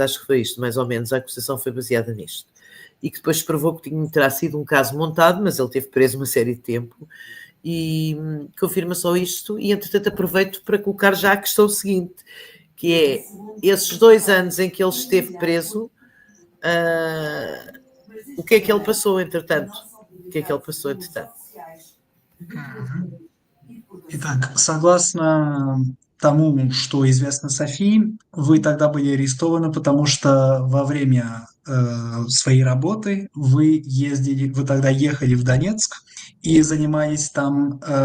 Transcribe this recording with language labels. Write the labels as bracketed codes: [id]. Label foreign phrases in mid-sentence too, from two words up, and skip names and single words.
[pt] Acho que foi isto, mais ou menos. A acusação foi baseada nisto. E que depois provou que terá sido um caso montado, mas ele teve preso uma série de tempo. E confirma só isto, e entretanto aproveito para colocar já a questão seguinte, que é esses 2 anos em que ele esteve preso, o que é que ele passou entretanto? [ru] Итак, согласно тому, что известно Софии, вы тогда были арестованы, потому что во время своей работы вы тогда ехали в Донецк и занимались там